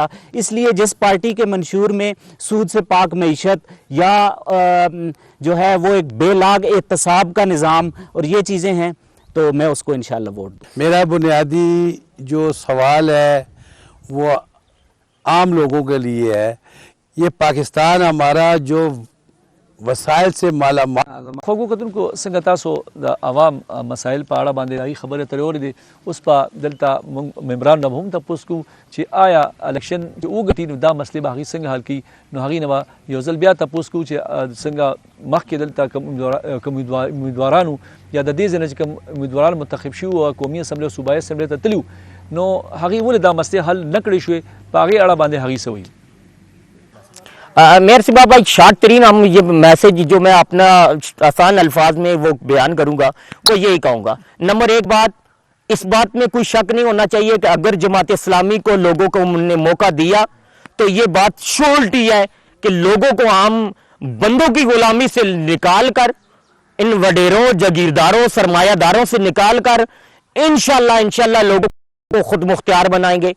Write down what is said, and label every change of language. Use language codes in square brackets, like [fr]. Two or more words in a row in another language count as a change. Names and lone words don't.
[ur] اس لیے جس پارٹی کے منشور میں سود سے پاک معیشت یا جو ہے وہ ایک بے لاگ احتساب کا نظام اور یہ چیزیں ہیں تو میں اس کو انشاءاللہ ووٹ دوں. میرا بنیادی جو سوال ہے وہ عام لوگوں کے لیے ہے. یہ پاکستان ہمارا جو وسائل سے مالا مال [ps] خوږو کتونکو څنګه تاسو د عوام مسایل په اړه باندې هغې خبرې ترې اورېدې. اوس په دلته موږ ممبران نه به هم تپوس کوو چې آیا الکشن چې وګټي نو دا مسلې به هغې څنګه حل کوي. نو هغې نه به یو ځل بیا تپوس کوو چې څنګه مخکې دلته کوم امیدوارانو یا د دې ځای نه چې کوم امیدواران منتخب شوي او قومي اسمبلۍ او صوبایي اسمبلۍ ته تللي نو هغې ولې دا مسلې حل نه کړې شوې, په هغې اړه باندې هغې څه وایي. [ur] میر سی بابا شارٹ ترین ہم یہ میسج جو میں اپنا آسان الفاظ میں وہ بیان کروں گا وہ یہی کہوں گا. نمبر ایک بات, اس بات میں کوئی شک نہیں ہونا چاہیے کہ اگر جماعت اسلامی کو لوگوں کو نے موقع دیا تو یہ بات شورٹی ہے کہ لوگوں کو عام بندوں کی غلامی سے نکال کر, ان وڈیروں جاگیرداروں سرمایہ داروں سے نکال کر انشاءاللہ لوگوں کو خود مختار بنائیں گے.